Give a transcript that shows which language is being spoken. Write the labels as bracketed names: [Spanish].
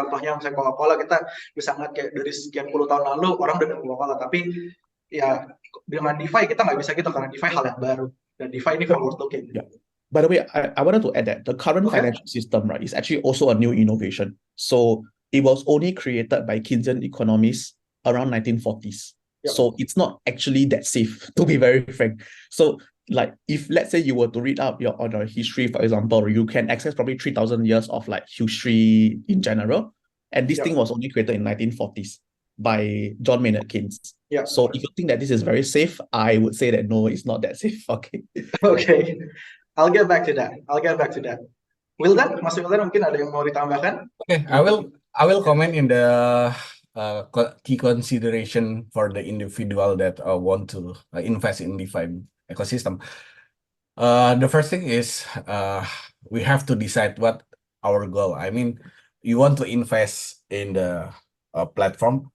[Indonesian] Contohnya misalnya Coca-Cola, kita bisa ngeliat kayak dari sekian puluh tahun lalu orang udah minum Coca-Cola, tapi ya dengan DeFi kita nggak bisa gitu karena DeFi hal yang baru dan DeFi ini [English] forward looking. Yeah. By the way, I wanted to add that the current financial system, right, is actually also a new innovation. So it was only created by Keynesian economists around 1940s. Yep. So it's not actually that safe, to be very frank. So like if let's say you were to read up on your history, for example, you can access probably 3,000 years of like history in general. And this thing was only created in 1940s by John Maynard Keynes. Yeah. So if you think that this is very safe, I would say that no, it's not that safe. Okay. Okay. I'll get back to that. [Indonesian] Wildan, Mas Wildan mungkin ada yang mau ditambahkan? [English] Okay, I will comment in the key consideration for the individual that want to invest in DeFi ecosystem. The first thing is we have to decide what our goal. I mean, you want to invest in the platform.